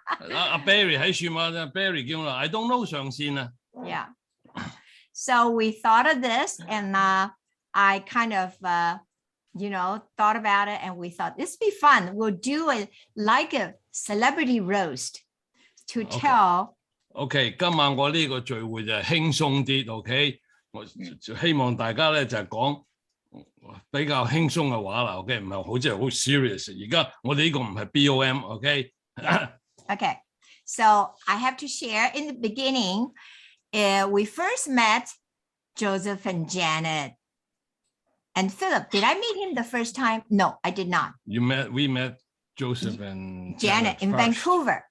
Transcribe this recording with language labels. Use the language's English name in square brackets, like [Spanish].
[Cantonese] 阿 Barry 喺處嘛？Barry 叫我 [English] I don't know [Cantonese] 上線啊。 [English] Yeah. So we thought of this and I kind of, thought about it and we thought this would be fun. We'll do it like a celebrity roast to tell. [Cantonese] OK， 今晚我呢個聚會就係輕鬆啲 ，OK， 我希望大家咧就係講比較輕鬆嘅話啦 ，OK， 唔係好即係好 serious。而家我哋呢個唔係 BOM，OK。 [English] Okay, so I have to share in the beginning, we first met Joseph and Janet. And Philip, did I meet him the first time? No, I did not. We met Joseph and Janet in Vancouver.